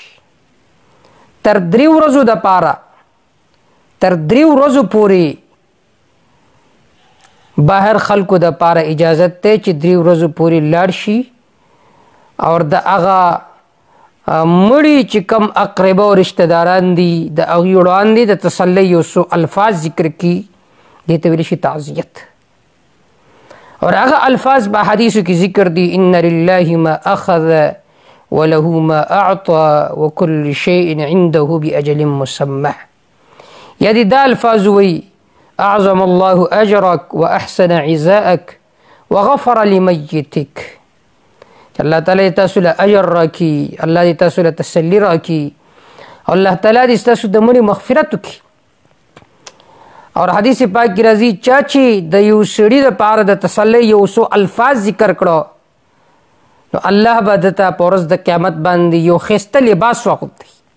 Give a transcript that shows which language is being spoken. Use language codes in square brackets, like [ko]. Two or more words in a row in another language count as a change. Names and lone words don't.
[ps] تر 3 ورځو دپاره تر 3 ورځو پورې بهر خلکو دپاره اجازت دی چې 3 ورځو پورې لاړ شي او د هغه مړي چې کم اقربه او رشته داران دي د هغوی وړاندې د تسلی یو څو الفاظ ذکر کړي، دې ته ویلی شي تعزیت. اور هغه الفاظ په حدیثو کې ذکر دي [ar] ان لله ما اخذ وله ما اعطى وكل شيء عنده باجل مسمى. [ps] یعنی دا الفاظ وی [ar] اعظم الله اجرك واحسن عزاءك وغفر لميتك. [ps] الله تعالی تاسو له اجر راکړي، الله دې تاسو له تسلی راکړي، الله تعالی دې تاسو د مړي مغفرت وکړي. اور حدیث پاک کی راځي چا چې د یو سړي دپاره د تسلی یو څو الفاظ ذکر کړو نو الله به دته په ورځ د قیامت باندې یو ښایسته لباس واغوندي.